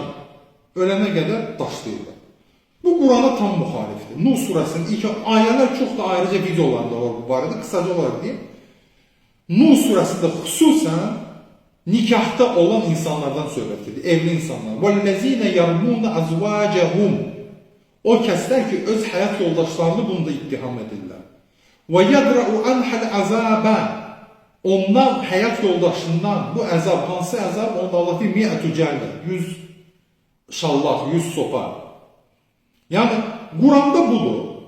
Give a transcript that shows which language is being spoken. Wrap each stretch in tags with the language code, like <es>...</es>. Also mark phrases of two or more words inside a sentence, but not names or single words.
<az>Ölənə qədər daşlayırlar. Bu Qurana tam müxalifdir. Nuh surəsinin ilk ayələr çox da ayrıca videolarında var bu barədə, qısaca olaraq deyim. Nuh surəsində xüsusən nikahda olan insanlardan söhbət edir, evli insanlar.</az> <ar>وَالَّذ۪ينَ يَرْمُونَ أَزْوَاجَهُمْ</ar> <az>O kəslər ki, öz həyat yoldaşlarını bunda ittiham edirlər.</az> <ar>ويدرأ عنها العذاب.</ar> <az>Ondan, həyat yoldaşından bu əzab, hansı əzab? Onda Allah deyir,</az> <ar>مئة جلدة,</ar> <az>100 şallaq, 100 sopa. Yəni, Quranda budur.</az>